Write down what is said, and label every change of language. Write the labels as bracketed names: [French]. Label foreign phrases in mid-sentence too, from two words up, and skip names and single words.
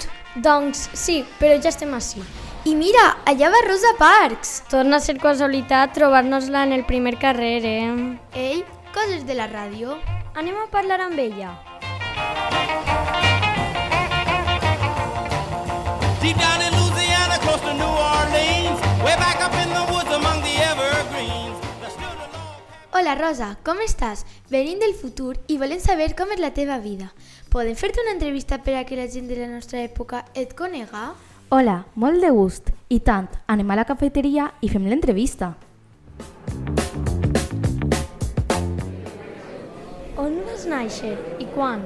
[Catalan] Doncs sí, però ja estem ací. I mira, allà va Rosa Parks! Torna a ser casualitat trobar-nos-la en el primer carrer, Ei, coses de la ràdio. Anem a parlar amb ella. [English] Deep down in Louisiana, close to New Orleans, way back up in the woods among the evergreens. [Catalan] Hola Rosa, com estàs? Venim del futur i volem saber com és la teva vida. Podem fer-te una entrevista per a que la gent de la nostra època et conega? Hola, molt de gust. I tant, anem a la cafeteria i fem l'entrevista. On vas néixer i quan?